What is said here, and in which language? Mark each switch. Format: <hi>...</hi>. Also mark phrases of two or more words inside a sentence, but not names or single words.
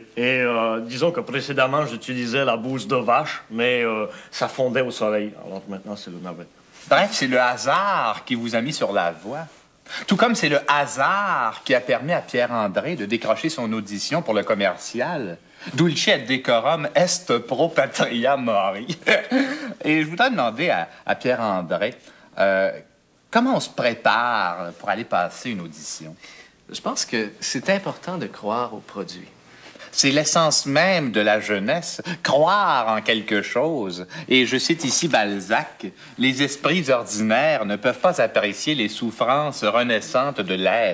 <fr>Et disons que précédemment, j'utilisais la bouse de vache, mais ça fondait au soleil. Alors maintenant, c'est le navet. Bref, c'est le hasard qui vous a mis sur la voie. Tout comme c'est le hasard qui a permis à Pierre-André de décrocher son audition pour le commercial.</fr> <la>Dulce et decorum est pro patria mori.</la> <fr>Et je voudrais demander à Pierre-André... comment on se prépare pour aller passer une audition? Je pense que c'est important de croire au produit. C'est l'essence même de la jeunesse, croire en quelque chose. Et je cite ici Balzac, « Les esprits ordinaires ne peuvent pas apprécier les souffrances renaissantes de l'être.</fr>